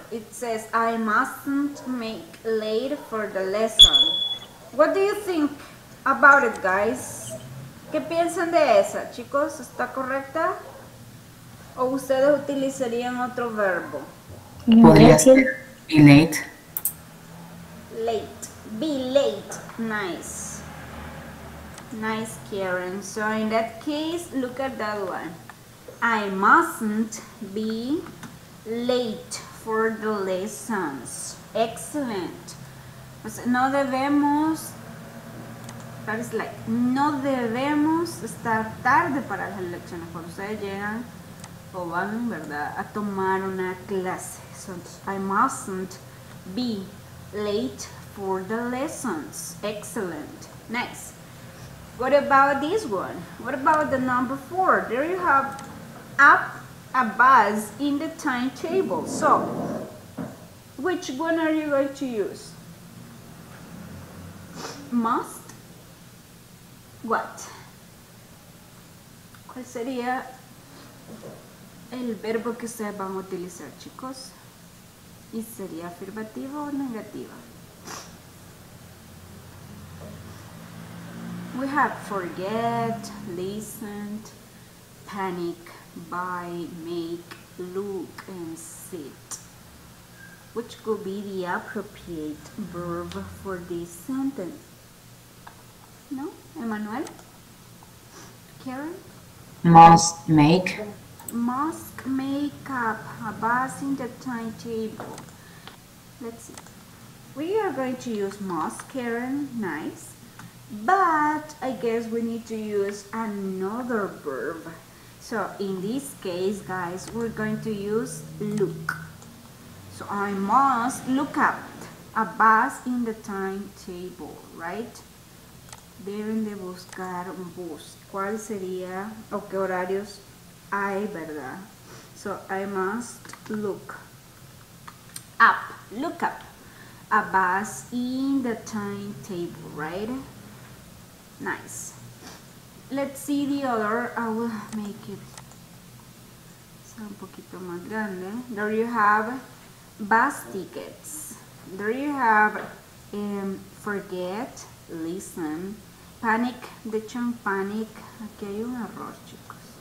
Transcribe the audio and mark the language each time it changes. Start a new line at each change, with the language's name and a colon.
English: It says, I mustn't make late for the lesson. What do you think about it, guys?
Spanish: ¿Qué piensan de esa, chicos? ¿Está correcta? ¿O ustedes utilizarían otro verbo? Podría ser
English: be late. Late. Be late. Nice. Nice, Karen. So in that case, look at that one. I mustn't be late for the lessons. Excellent.
Spanish: Pues no debemos,
English: that is like,
Spanish: no debemos estar tarde para las lecciones. Cuando ustedes llegan o van, ¿verdad?, a tomar una clase.
English: So I mustn't be late for the lessons. Excellent. Nice. What about this one? What about the number 4? There you have up a bus in the timetable. So, which one are you going to use? Must? What?
Spanish: ¿Cuál sería el verbo que ustedes van a utilizar, chicos? ¿Y sería afirmativo o negativo?
English: We have forget, listened, panic, buy, make, look, and sit. Which could be the appropriate verb for this sentence? No? Emmanuel? Karen? Must make. Must make up a bus in the timetable. Let's see. We are going to use must, Karen. Nice. But I guess we need to use another verb. So in this case, guys, we're going to use look. So I must look up a bus in the timetable, right?
Spanish: Deben de buscar un bus. ¿Cuál sería o qué horarios hay, verdad?
English: So I must look up a bus in the timetable, right? Nice. Let's see the other. I will make it
Spanish: un poquito más grande.
English: There you have bus tickets. There you have forget, listen, panic.
Spanish: De hecho en panic aquí hay un error, chicos.